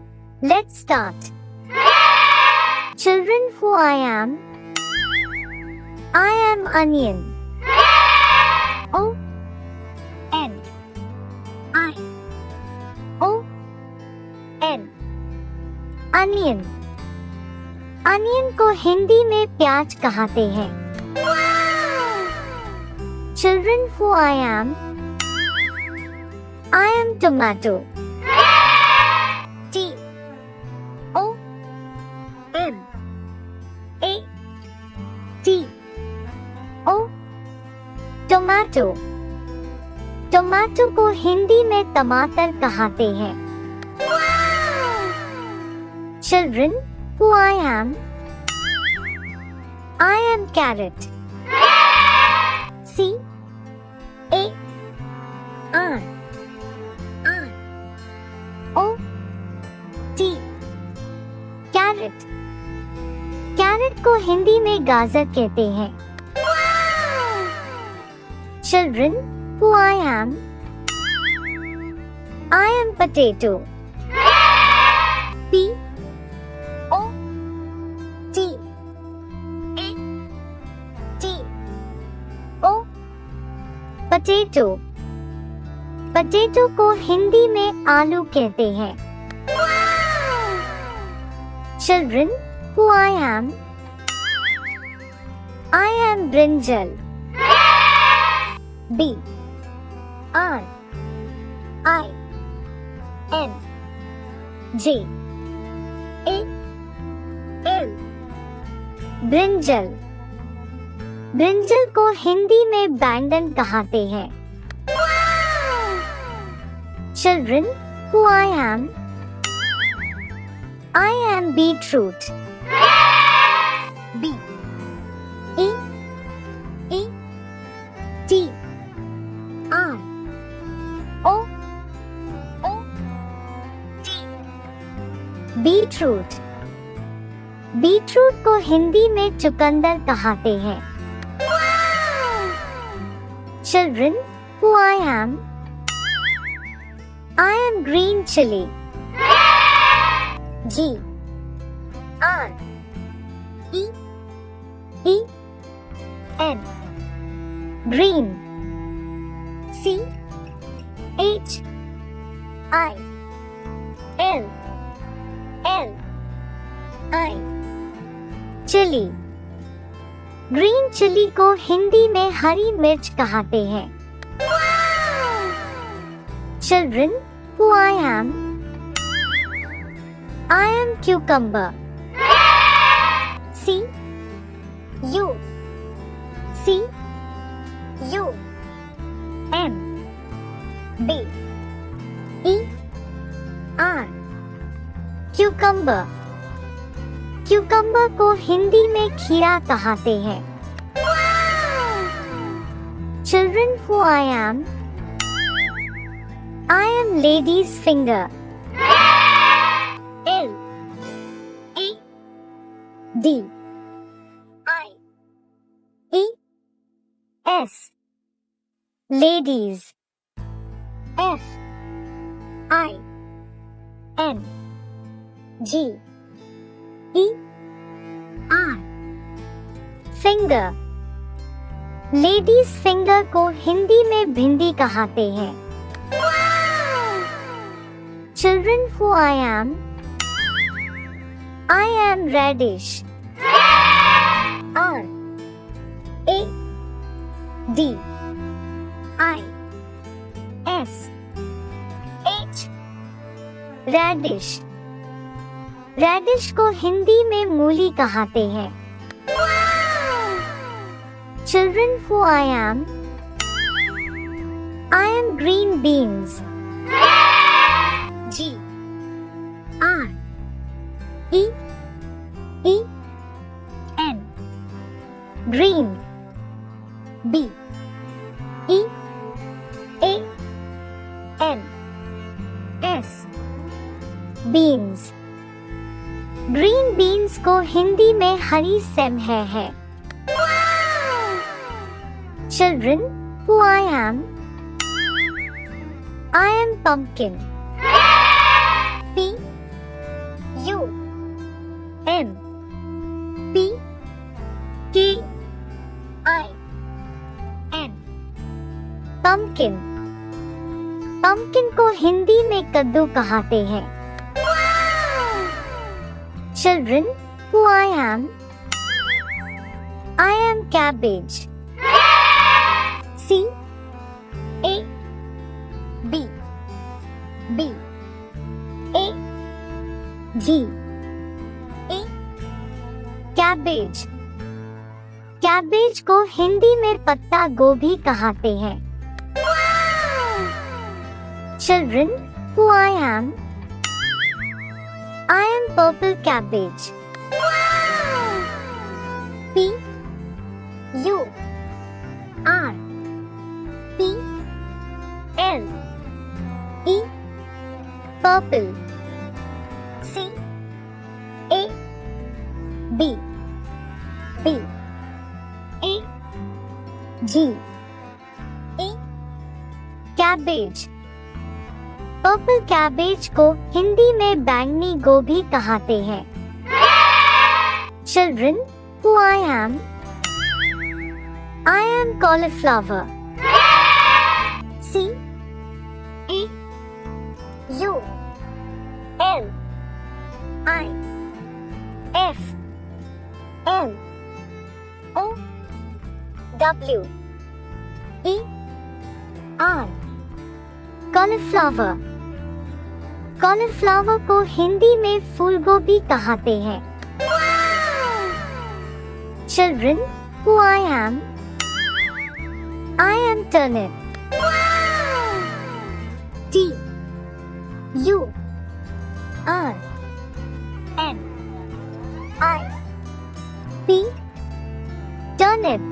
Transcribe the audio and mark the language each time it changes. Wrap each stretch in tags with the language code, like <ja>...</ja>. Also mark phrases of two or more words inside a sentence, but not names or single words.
<en>Let's start. Children, who I am? I am onion. O N I O N Onion.</en> <hi>Onion को हिंदी में प्याज कहते हैं.</hi> <en>Children, who I am? I am tomato. T O M A T O Tomato.</en> <hi>टोमेटो को हिंदी में टमाटर कहते हैं.</hi> <en>Children, who I am? I am carrot. C A R R O T Carrot.</en> <hi>कैरेट को हिंदी में गाजर कहते हैं.</hi> <en>Children, who I am? I am potato. P O T A T O Potato.</en> <hi>पोटैटो को हिंदी में आलू कहते हैं.</hi> <en>Children, who I am? I am brinjal. B R I N J A L ब्रिंजल.</en> <hi>ब्रिंजल को हिंदी में बैंगन कहते हैं.</hi> <en>Children, who I am? I am beetroot. B E E T R O O T बीटरूट.</en> <hi>बीटरूट को हिंदी में चुकंदर कहते हैं.</hi> <en>Children, who I am? I am green chili. G R E E N Green. C H I L L I चिली. green chili</en> <hi>को हिंदी में हरी मिर्च कहते हैं.</hi> <en>Children, who I am? I am cucumber. C U C U M B E R cucumber.</en> <hi>क्यूकम्बर को हिंदी में खीरा कहते हैं.</hi> <en>Children, who I am? I am lady's finger. L A D I E S Ladies. F I N G E R Finger. ladies finger</en> <hi>को हिंदी में भिंडी कहते हैं.</hi> <en>Children, who I am? I am radish. R A D I S H Radish.</en> <hi>रेडिश को हिंदी में मूली कहते हैं.</hi> <en>Children, who I am? I am green beans. G R E E N Green. B E A N S Beans. green beans</en> <hi>को हिंदी में हरी सेमह है.</hi> <en>Children, who I am? I am pumpkin. P U M P K I N pumpkin.</en> <hi>pumpkin को हिंदी में कद्दू कहते हैं.</hi> <en>Children, who I am? I am cabbage. C A B B A G E cabbage.</en> <hi>कैबेज को हिंदी में पत्ता गोभी कहते हैं.</hi> <en>Children, who I am? I am purple cabbage. P U R P L E purple. C A B B A G E cabbage. purple cabbage</en> <hi>को हिंदी में बैंगनी गोभी कहते हैं.</hi> <en>Children, who I am? I am cauliflower. C A U L I F L O W E R cauliflower.</en> <hi>कॉलीफ्लावर को हिंदी में फूलगोभी कहते हैं.</hi> <en>Children, who I am? I am turnip. T U R N I P turnip.</en>